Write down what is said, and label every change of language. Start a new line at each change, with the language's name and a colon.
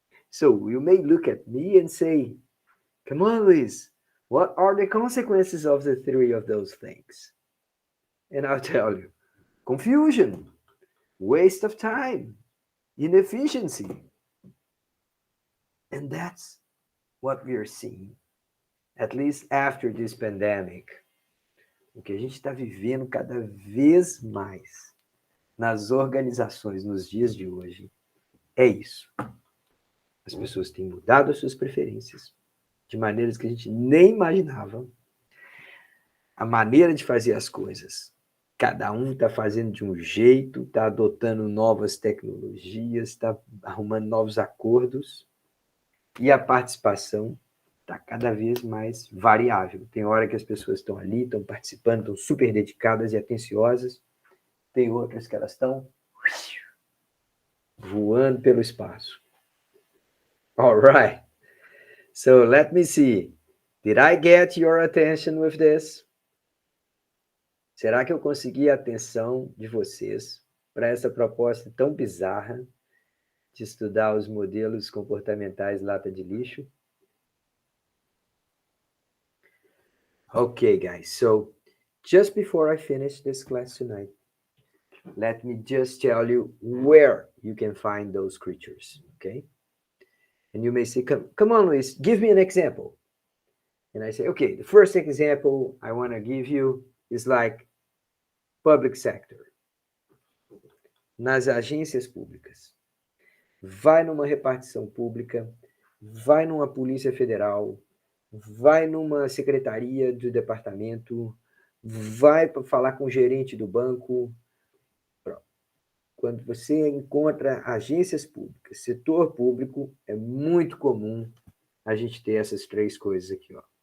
English: So you may look at me and say, come on, Luis, what are the consequences of the three of those things? And I'll tell you, confusion, waste of time, inefficiency. And that's what we are seeing, at least after this pandemic.
Portuguese: O que a gente está vivendo cada vez mais nas organizações nos dias de hoje é isso. As pessoas têm mudado as suas preferências de maneiras que a gente nem imaginava. A maneira de fazer as coisas. Cada um está fazendo de um jeito, está adotando novas tecnologias, está arrumando novos acordos. E a participação está cada vez mais variável. Tem hora que as pessoas estão ali, estão participando, estão super dedicadas e atenciosas. Tem outras que elas estão voando pelo espaço.
English: All right. So let me see. Did I get your attention with this?
Portuguese: Será que eu consegui a atenção de vocês para essa proposta tão bizarra de estudar os modelos comportamentais lata de lixo?
English: Okay, guys. So just before I finish this class tonight, let me just tell you where you can find those creatures, okay? And you may say, come on, Luis, give me an example. And I say, okay, the first example I want to give you is like public sector.
Portuguese: Nas agências públicas. Vai numa repartição pública, vai numa polícia federal, vai numa secretaria do departamento, vai para falar com o gerente do banco. Quando você encontra agências públicas, setor público, é muito comum a gente ter essas três coisas aqui, ó.